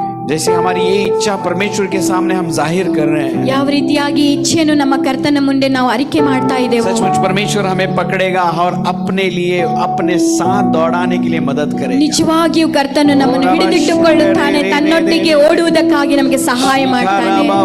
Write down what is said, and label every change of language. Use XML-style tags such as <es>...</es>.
<hi>जैसे हमारी ये इच्छा परमेश्वर के सामने हम जाहिर कर रहे हैं,</hi> <kn>ಯಾವ ರೀತಿಯಾಗಿ ಇಚ್ಛೆಯನ್ನು ನಮ್ಮ ಕರ್ತನ ಮುಂದೆ ನಾವು ಅರಿಕೆ ಮಾಡ್ತಾ ಇದ್ದೇವೆ,</kn> <hi>सचमुच परमेश्वर हमें पकड़ेगा और अपने लिए अपने साथ दौड़ाने के लिए मदद करेगा।</hi> <kn>ನಿಜವಾಗಿಯೂ ಕರ್ತನು ನಮ್ಮನ್ನು ಹಿಡಿದಿಟ್ಟುಕೊಳ್ಳುತ್ತಾನೆ, ತನ್ನೊಟ್ಟಿಗೆ ಓಡುವುದಕ್ಕಾಗಿ ನಮಗೆ ಸಹಾಯ ಮಾಡ್ತಾನೆ.</kn>